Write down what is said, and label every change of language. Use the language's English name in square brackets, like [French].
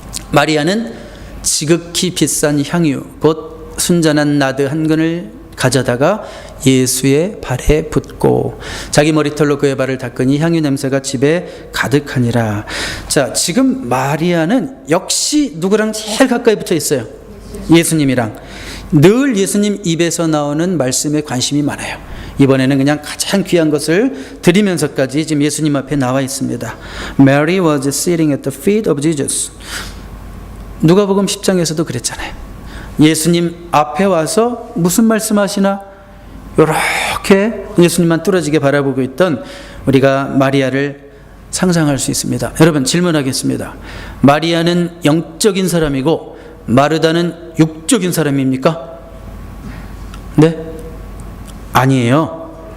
[Korean] 마리아는 지극히 비싼 향유 곧 순전한 나드 한 근을 가져다가 예수의 발에 붓고 자기 머리털로 그의 발을 닦으니 향유 냄새가 집에 가득하니라. 자, 지금 마리아는 역시 누구랑 제일 가까이 붙어 있어요? 예수님이랑. 늘 예수님 입에서 나오는 말씀에 관심이 많아요. 이번에는 그냥 가장 귀한 것을 드리면서까지 지금 예수님 앞에 나와 있습니다. [English] Mary was sitting at the feet of Jesus. [Korean] 누가복음 10장에서도 그랬잖아요. 예수님 앞에 와서 무슨 말씀하시나 이렇게 예수님만 뚫어지게 바라보고 있던 우리가 마리아를 상상할 수 있습니다. 여러분 질문하겠습니다. 마리아는 영적인 사람이고 마르다는 육적인 사람입니까? 네? 아니에요.